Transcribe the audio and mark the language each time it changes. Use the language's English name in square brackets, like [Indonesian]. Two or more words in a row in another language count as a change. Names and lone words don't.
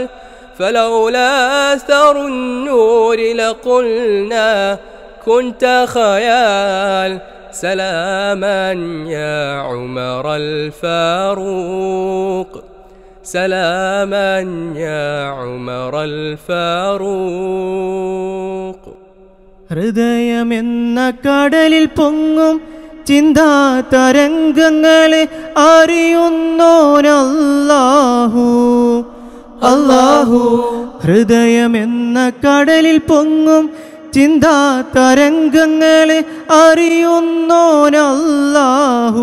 [Arabic] فلولا أثر النور لقلنا كنت خيال. سلاما يا عمر الفاروق، سلاما يا عمر الفاروق. [Malayalam] ഹൃദയമെന്ന കടലിൽ പൊങ്ങും ചിന്താ തരംഗങ്ങളെ അറിയുന്നോനല്ലാഹു. അല്ലാഹു ഹൃദയമെന്ന കടലിൽ പൊങ്ങും ചിന്താ തരംഗങ്ങളെ അറിയുന്നോനല്ലാഹു.